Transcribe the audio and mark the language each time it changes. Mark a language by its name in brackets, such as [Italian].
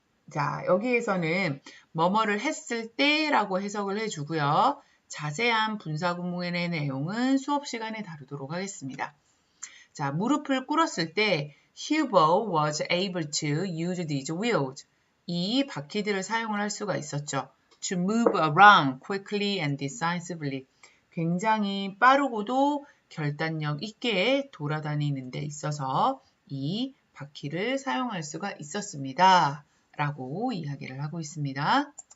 [Korean] 자, 여기에서는 뭐뭐를 했을 때라고 해석을 해주고요. 자세한 분사 구문의 내용은 수업 시간에 다루도록 하겠습니다. [English] 자, [Korean] 무릎을 꿇었을 때 [English] Huber was able to use these wheels. [Korean] 이 바퀴들을 사용을 할 수가 있었죠. [English] To move around quickly and decisively. [Korean] 굉장히 빠르고도 결단력 있게 돌아다니는 데 있어서 이 바퀴를 사용할 수가 있었습니다. 라고 이야기를 하고 있습니다.